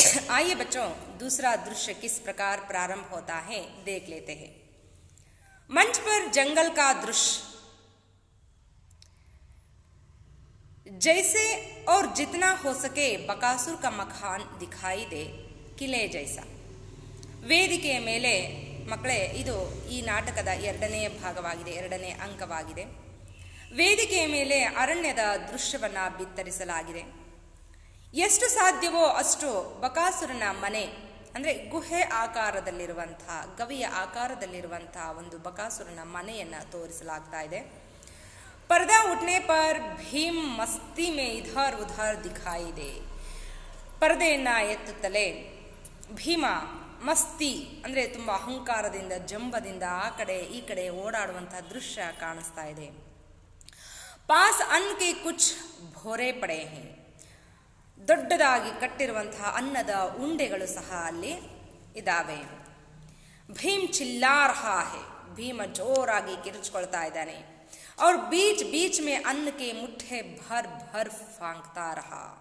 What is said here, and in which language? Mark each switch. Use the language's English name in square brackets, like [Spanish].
[Hindi] आइए बच्चों, दूसरा दृश्य किस प्रकार प्रारंभ होता है देख लेते हैं। मंच पर जंगल का दृश्य, जैसे और जितना हो सके बकासुर का मकान दिखाई दे, किले जैसा। [Kannada] ವೇದಿಕೆಯ ಮೇಲೆ ಮಕ್ಕಳೇ, ಇದು ಈ ನಾಟಕದ 2ನೇ ಭಾಗವಾಗಿದೆ, 2ನೇ ಅಂಕವಾಗಿದೆ. ವೇದಿಕೆಯ ಮೇಲೆ ಅರಣ್ಯದ ದೃಶ್ಯವನ್ನ ಬಿತ್ತರಿಸಲಾಗಿದೆ. ಎಷ್ಟು ಸಾಧ್ಯವೋ ಅಷ್ಟು ಬಕಾಸುರನ ಮನೆ, ಅಂದ್ರೆ ಗುಹೆ ಆಕಾರದಲ್ಲಿರುವಂತಹ, ಗವಿಯ ಆಕಾರದಲ್ಲಿರುವಂತಹ ಒಂದು ಬಕಾಸುರನ ಮನೆಯನ್ನ ತೋರಿಸಲಾಗ್ತಾ ಇದೆ. [Hindi] पर्दा उठने पर भीम मस्ती में इधर उधर दिखाई दे. [Kannada] ಪರದೆಯನ್ನ ಎತ್ತುತ್ತಲೇ ಭೀಮ ಮಸ್ತಿ ಅಂದ್ರೆ ತುಂಬಾ ಅಹಂಕಾರದಿಂದ, ಜಂಬದಿಂದ ಆ ಕಡೆ ಈ ಕಡೆ ಓಡಾಡುವಂತಹ ದೃಶ್ಯ ಕಾಣಿಸ್ತಾ ಇದೆ. [Hindi] ಪಾಸ್ ಅನ್ನ ಕೆ ಕುಚ್ ಭೋರೆ ಪಡೆ ಹೈ, [Kannada] ದೊಡ್ಡದಾಗಿ ಕಟ್ಟಿರುವಂತಹ ಅನ್ನದ ಉಂಡೆಗಳು ಸಹ ಅಲ್ಲಿ ಇದಾವೆ. [Hindi] ಭೀಮ್ ಚಿಲ್ಲಾ ರಹಾ ಹೈ, [Kannada] ಭೀಮ ಜೋರಾಗಿ ಕಿರುಚಿಕೊಳ್ತಾ ಇದ್ದಾನೆ. [Hindi] और बीच बीच में अन्न के मुट्ठे भर भर फांकता रहा.